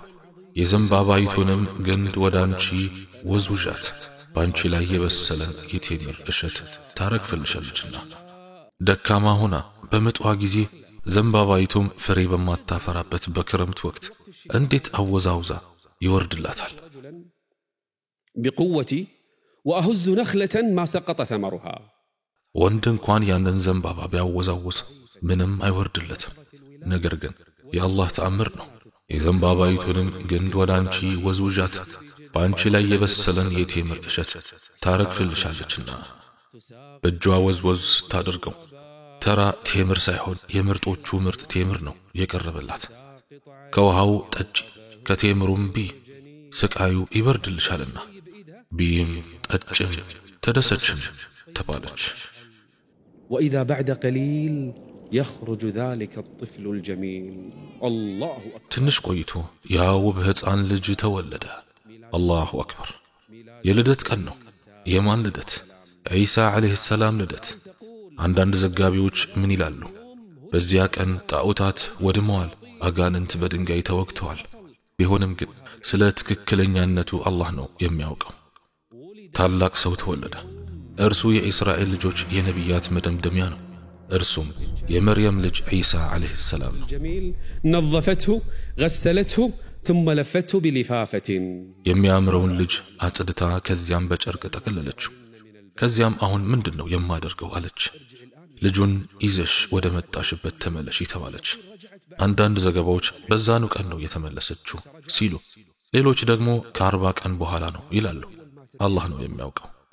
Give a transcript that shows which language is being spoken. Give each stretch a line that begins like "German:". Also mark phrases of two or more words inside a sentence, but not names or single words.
Amharic: የዘንባባይቱንም ግንድ ወደ አንቺ ወዝውዣት፣ በአንቺ ላይ የበሰለን የቴምር እሸት ታረግፍልሻለችና። ደካማ ሆና በምጧ ጊዜ ዘንባባይቱም ፍሬ በማታፈራበት በክረምት ወቅት እንዴት አወዛውዛ ይወርድላታል።
Arabic: بقوتي وأهز نخلة ما سقط ثمرها
Amharic: ወንድ እንኳን ያንን ዘንባባ ቢያወዛውዝ ምንም አይወርድለትም። ነገር ግን የአላህ ተአምር ነው። የዘንባባይቱንም ግንድ ወደ አንቺ ወዝውዣት፣ በአንቺ ላይ የበሰለን የቴምር እሸት ታረግፍልሻለችና። በእጇ ወዝወዝ ታደርገው ተራ ቴምር ሳይሆን የምርጦቹ ምርጥ ቴምር ነው የቀረበላት። ከውሃው ጠጪ፣ ከቴምሩም ቢ፣ ስቃዩ ይበርድልሻልና። ቢም ጠጭም ተደሰችም ተባለች።
Arabic: وإذا بعد قليل يخرج ذلك الطفل الجميل الله أكبر
Amharic: ትንሽ ቆይቶ ያ ውብ ሕፃን ልጅ ተወለደ።
Arabic: الله أكبر።
Amharic: የልደት ቀን ነው። የማን ልደት? ዒሳ
Arabic: عليه السلام
Amharic: ልደት። አንዳንድ ዘጋቢዎች ምን ይላሉ? በዚያ ቀን ጣዖታት ወድመዋል፣ አጋንንት በድንጋይ ተወግተዋል። ቢሆንም ግን ስለ ትክክለኛነቱ አላህ ነው የሚያውቀው። ታላቅ ሰው ተወለደ። እርሱ የእስራኤል ልጆች የነቢያት መደምደሚያ ነው። እርሱም የመርየም ልጅ ዒሳ
Arabic: عليه السلام
Amharic: ነው።
Arabic: جميل نظفته غسلته ثم لفته بلفافة
Amharic: የሚያምረውን ልጅ አጽድታ ከዚያም በጨርቅ ጠቀለለችው። ከዚያም አሁን ምንድነው የማደርገው አለች። ልጁን ይዘሽ ወደ መጣሽበት ተመለሽ ተባለች። አንዳንድ ዘገባዎች በዛኑ ቀን ነው የተመለሰችው ሲሉ፣ ሌሎች ደግሞ ከ40 ቀን በኋላ ነው ይላሉ። አላህ ነው የሚያውቀው።